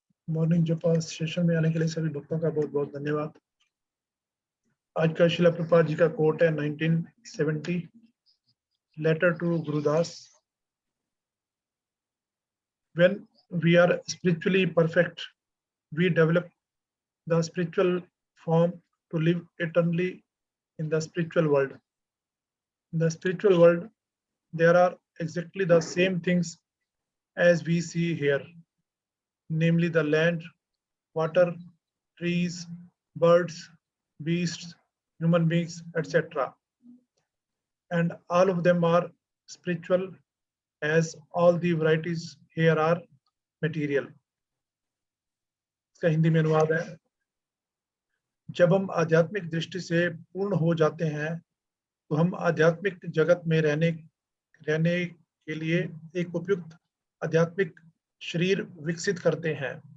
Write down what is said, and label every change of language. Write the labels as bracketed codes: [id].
[hi] Morning जपा session में आने के लिए सभी भक्तों का बहुत बहुत धन्यवाद। आज का शिला प्रभुपाद जी का कोट है 1970, letter to Gurudas. [en] When we are spiritually perfect, we develop the spiritual form to live eternally in the spiritual world. In the spiritual world, there are exactly the same things as we see here, namely the land, water, trees, birds, beasts, human beings, etc. And all of them are spiritual, as all the varieties here are material. [hi] इसका हिंदी में अनुवाद है, जब हम आध्यात्मिक दृष्टि से पूर्ण हो जाते हैं तो हम आध्यात्मिक जगत में रहने के लिए एक उपयुक्त आध्यात्मिक शरीर विकसित करते हैं।